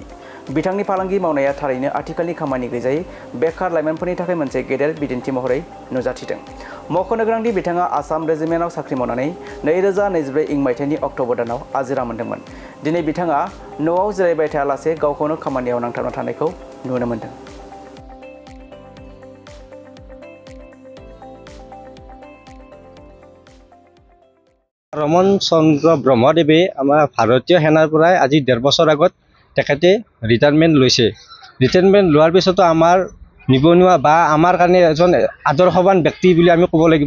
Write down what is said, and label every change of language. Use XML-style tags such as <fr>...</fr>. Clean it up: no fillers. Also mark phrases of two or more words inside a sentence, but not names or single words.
<brx>बिथांनि फालांगि मावनाया थारैनो आथिखालनि खामानि गैजायै बेकार लाइमोनफोरनि थाखाय मोनसे गेदेर बिदिन्थि महरै नुजाथिदों। मख'नो गोनांदि बिथाङा आसाम रेजिमेन्टआव साख्रि मावनानै 2024 इं मायथाइनि अक्ट'बर दानाव आजिरा मोन्दोंमोन। दिनै बिथाङा न'आव जिरायबाय थायालासे गावखौनो खामानियाव नांथाबना थानायखौ नुनो मोन्दों।</brx> <as>ৰমন চন্দ্ৰ ব্ৰহ্মদেৱে আমাৰ ভাৰতীয় সেনাৰ পৰাই আজি 1.5 বছৰ আগত তেখেতে ৰিটায়াৰমেণ্ট লৈছে। ৰিটায়াৰমেণ্ট লোৱাৰ পিছতো আমাৰ নিবনুৱা বা আমাৰ কাৰণে এজন আদৰ্শৱান ব্যক্তি বুলি আমি ক'ব লাগিব।</as>